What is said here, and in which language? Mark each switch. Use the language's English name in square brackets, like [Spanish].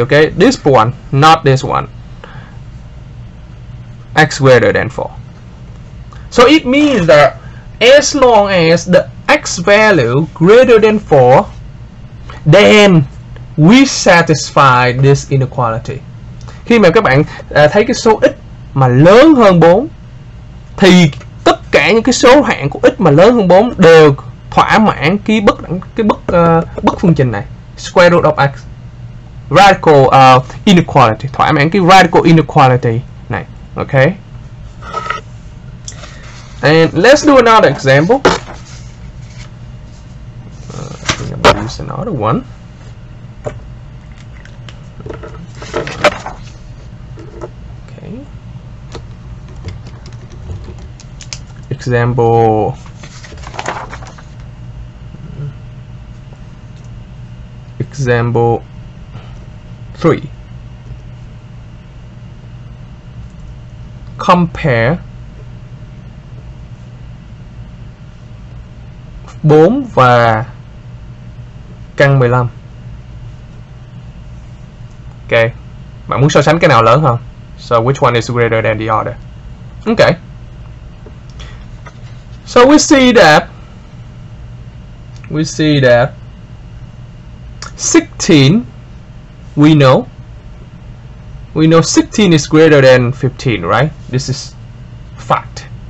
[English] Okay, this one, not this one. X greater than 4. So it means that as long as the x value greater than 4, then we satisfy this inequality. [Vietnamese] Khi mà các bạn thấy cái số x mà lớn hơn 4 thì tất cả những cái số hạng của x mà lớn hơn 4 đều thỏa mãn cái bức phương trình này, [English] square root of x, radical inequality, [Vietnamese] thỏa mãn cái radical inequality này. [English] Okay, and let's do another example. I think I'm gonna use another one. Okay, example example 3. Compare [Vietnamese] 4 và căn 15. Ok, bạn muốn so sánh cái nào lớn hơn? [English] So which one is greater than the other? Okay. So we see that 16 we know we know 16 is greater than 15, right? This is fact.